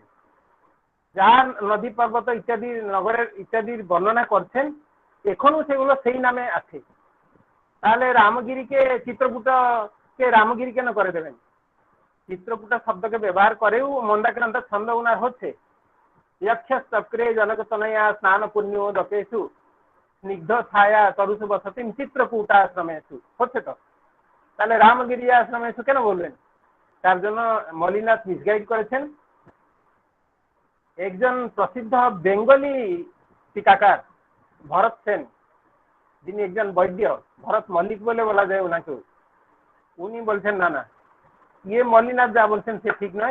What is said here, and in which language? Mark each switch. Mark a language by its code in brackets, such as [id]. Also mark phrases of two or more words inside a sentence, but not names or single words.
[bn] যার নদী, পর্বত ইত্যাদি নগরের ইত্যাদির বর্ণনা করছেন এখনো সেগুলো সেই নামে আছে। তাহলে রামগিরিকে চিত্রকূটকে রামগিরি কেন করে দেবেন? চিত্রকূট শব্দকে ব্যবহার করেও মন্দাক্রান্ত ছন্দ উনার হচ্ছে, [sa] यक्ष चक्रे जनक तनया स्नान पुण्यो दपेशु स्निग्ध छाया तरुषु बसतिम চিত্রকূটাশ্রমেশু [bn] হচ্ছে তো। তাহলে রামগিরি আশ্রমেশু কেন বলবেন? তার জন্য মল্লিনাথ মিসগাইড করেছেন। একজন প্রসিদ্ধ বেঙ্গলি টিকাকার ভরত সেন, যিনি একজন বৈদ্য, ভরত মল্লিক বলে বলা যায় ওনাকে, উনি বলছেন না না, ইয়ে মল্লিনাথ যা বলছেন সে ঠিক নয়।